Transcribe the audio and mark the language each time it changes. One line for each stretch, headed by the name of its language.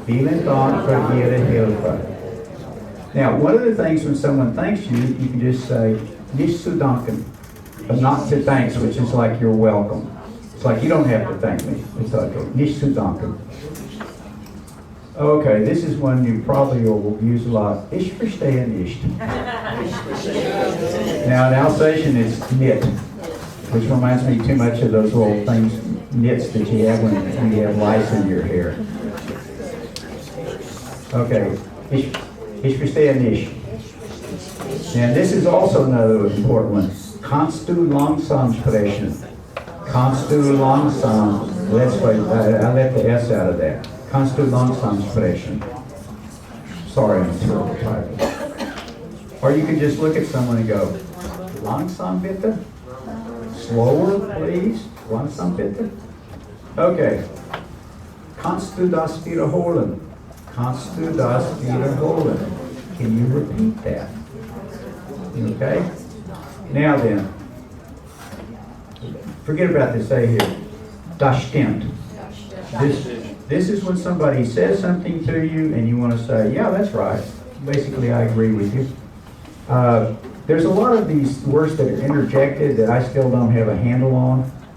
German: Vielen Dank für Ihre Hilfe.
English: Now, one of the things when someone thanks you, you can just say,
German: Nicht zu danken,
English: but not to thanks, which is like you're welcome. It's like you don't have to thank me. It's like
German: Nicht zu danken.
English: Okay, this is one you probably will use a lot.
German: Ich verstehe nicht.
English: Now in Alsatian it's knit, which reminds me too much of those little things, knits that you have when you have lice in your hair.
German: Okay, ich verstehe nicht.
English: And this is also another important one.
German: Kannst du langsam sprechen? Kannst du langsam?
English: Let's wait, I left the S out of that.
German: Kannst du langsam sprechen?
English: Sorry, I'm terrible typing. Or you can just look at someone and go,
German: langsam bitte?
English: Slower, please?
German: Langsam bitte?
English: Okay.
German: Kannst du das wiederholen? Kannst du das wiederholen?
English: Can you repeat that? Okay? Now then, forget about this A here.
German: Das stimmt.
English: This is when somebody says something to you and you want to say, yeah, that's right. Basically, I agree with you. There's a lot of these words that are interjected that I still don't have a handle on.